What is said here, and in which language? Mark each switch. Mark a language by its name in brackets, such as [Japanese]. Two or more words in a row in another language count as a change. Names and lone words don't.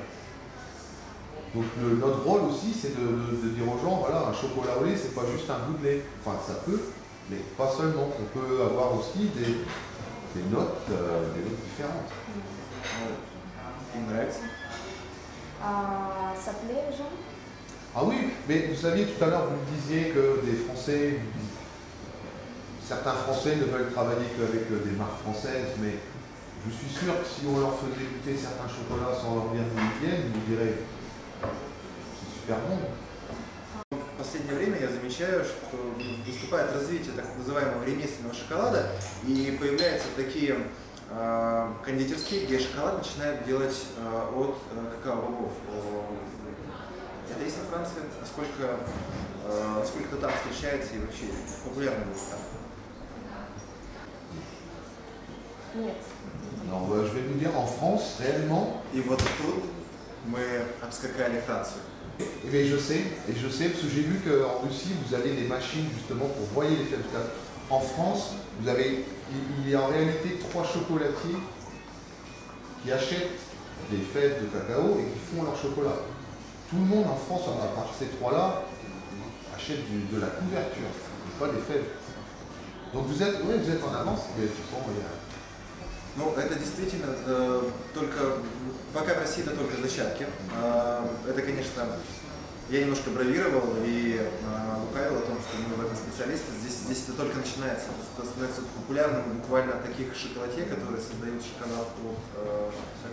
[French] Donc notre rôle aussi c'est de dire aux gens voilà un chocolat au lait c'est pas juste un goût de lait, enfin ça peut mais pas seulement, on peut avoir aussi des notes différentes. [Russian] Им нравится? [French] Ça plaît aux gens? Ah oui, mais vous saviez tout à l'heure, vous disiez que certains Français ne veulent travailler qu'avec des marques françaises, mais je suis sûr que si on leur faisait goûter certains chocolats sans leur dire d'où ils viennent, ils nous diraient c'est super bon. [Russian] В последнее время я замечаю, что выступает развитие так называемого ремесленного шоколада и появляются такие кондитерские, где шоколад начинают делать от какао-бобов. Это есть во Франции? Сколько там встречается и вообще популярно ли там? Нет. [French] Alors je vais vous dire en France, réellement. [Russian] И вот тут мы обскакали Францию. [French] Mais je sais parce que j'ai vu qu'en Russie vous avez des machines justement pour broyer les fèves. En France, il y a en réalité 3 chocolatiers qui achètent des fèves de cacao et qui font leur chocolat. Tout le monde en France, à part ces 3-là, achète de la couverture, pas des fèves. Donc vous êtes en avance, mais [Russian] Ну, это действительно только, пока в России это только зачатки. Это, конечно, я немножко бравировал и лукавил о том, что мы в этом специалисты. Здесь это только начинается. Это становится популярным буквально таких шоколадье, которые создают шоколад от какао-бобов.